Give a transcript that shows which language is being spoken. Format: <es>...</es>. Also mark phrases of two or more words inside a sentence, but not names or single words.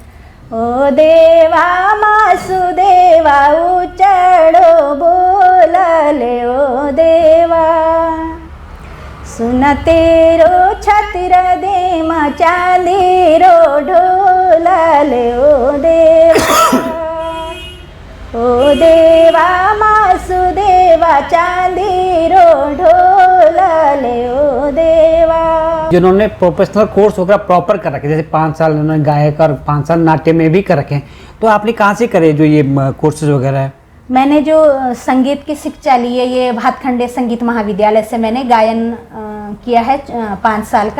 <gbm>ओ देवा मासु देवा उचड़ो बोलले तेरो छतिर देम चांदीरो ढोलले ओ देवा मासुदेवा चांदीरो ढोलले ओ देवा।</gbm> <hi>जिन्होंने</hi> <en>professional course</en> <hi>वगैरह प्रॉपर कर रखे, जैसे 5 साल उन्होंने गायक और 5 साल नाट्य में भी कर रखे हैं, तो आपने कहाँ से करे जो ये कोर्सेज वगैरह है? मैंने जो संगीत की शिक्षा ली है ये भातखंडे संगीत महाविद्यालय से मैंने गायन किया है 5 साल का।</hi>